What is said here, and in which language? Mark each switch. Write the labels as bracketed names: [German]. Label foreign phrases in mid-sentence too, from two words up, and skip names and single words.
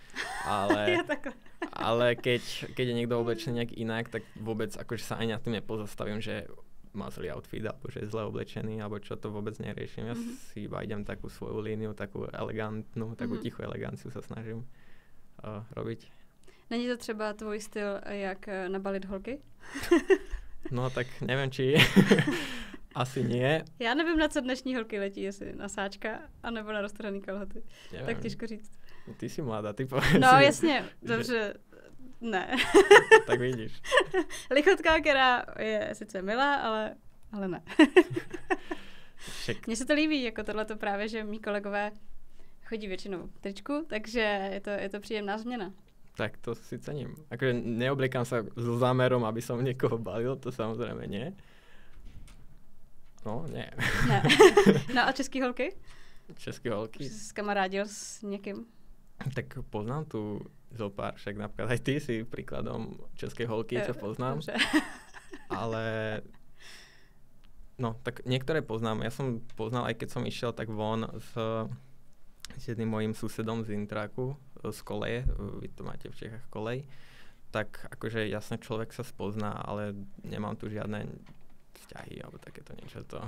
[Slovak] Ale keď je niekto oblečený nejak inak, tak vôbec akože sa ani na tým nepozastavím, že má zlý outfit, alebo že je zle oblečený, alebo čo, to vôbec neriešim. Ja si iba idem takú svoju líniu, takú elegantnú, takú tichú eleganciu sa snažím robiť. [Czech] Není to třeba tvůj styl, jak nabalit holky? [Slovak] No tak neviem, či asi nie. [Czech] Já nevím, na co dnešní holky letí, jestli na sáčka, anebo na roztrhaný kalhoty. Neviem. Tak těžko říct. [Slovak] Ty si mladá, ty povedz. [Czech] No jasně, dobře. Ne. Tak vidíš. Lichotka, která je sice milá, ale ne. Mně se to líbí, jako tohleto právě, že mý kolegové chodí většinou v tričku, takže je to příjemná změna. [Slovak] Tak to si cením. Akože neobliekam sa so zámerom, aby som niekoho balil, to samozrejme nie. No, nie. [Czech] Ne. No a český holky? České holky? Jsi se kamarádil s někým? [Slovak] Tak poznám tu zopár, však napríklad aj ty si príkladom českej holky, čo poznám. [Czech] Dobře. [Slovak] Ale no, tak niektoré poznám. Ja som poznal, aj keď som išiel tak von s jedným mojím susedom z Intraku, z koleje, vy to máte v Čechách kolej, tak akože jasne človek sa spozná, ale nemám tu žiadne vzťahy alebo takéto niečo to.